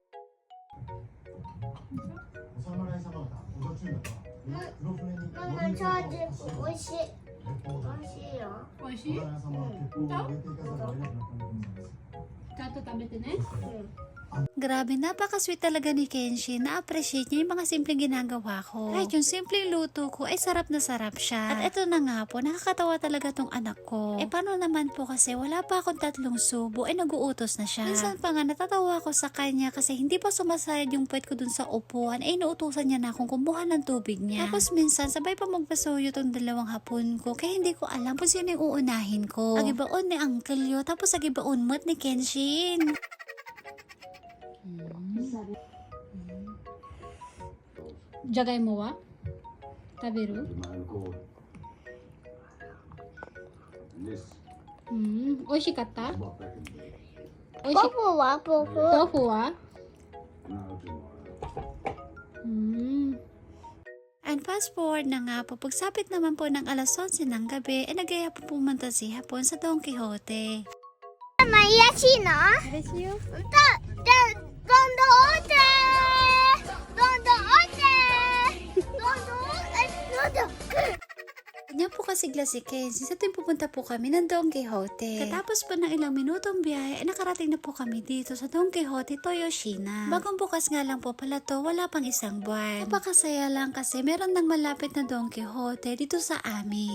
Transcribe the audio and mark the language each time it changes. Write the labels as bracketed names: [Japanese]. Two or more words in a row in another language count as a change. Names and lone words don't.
[Japanese] お侍様方お立ちになった黒船にママチャージ美味しい。美味しいよ。美味しい？お侍様は鉄砲を入れていかざるを得なくなったのです。ちゃんと食べてね。 [Filipino] Grabe, napaka-sweet talaga ni Kenshin. Na-appreciate niya yung mga simpleng ginagawa ko. Kahit yung simpleng luto ko ay sarap na sarap siya. At eto na nga po, nakakatawa talaga tong anak ko. Eh paano naman po kasi wala pa akong 3 subo ay nag-uutos na siya. Minsan pa nga natatawa ko sa kanya kasi hindi pa sumasayad yung puwet ko dun sa upuan ay inuutusan niya na akong kumuha ng tubig niya. Tapos minsan sabay pa magpasuyo tong 2 hapon ko kaya hindi ko alam kung sino yung uunahin ko. Agibaon ni Uncle Yo tapos agibaon mo't ni Kenshin. [Japanese] じゃがいもは食べる？美味しかった？美味しポポはポポ。豆腐は？ [English] And fast forward [Filipino] na nga po, pagsapit naman po ng alas 11 ng gabi, ay nagaya po pumunta si Hapon sa Don Quixote. [Japanese] ママ癒やしいの？嬉しいよ。どんどんおいで。どんどんおいで。どんどんどんどん。 [Filipino] Kanya po kasi si Kenzie sa tuwing pupunta po kami ng Don Quixote. Katapos po ng ilang minutong biyahe, ay nakarating na po kami dito sa Don Quixote Toyoshina. Bagong bukas nga lang po pala to, wala pang 1 buwan. Napakasaya lang kasi meron nang malapit na Don Quixote dito sa amin.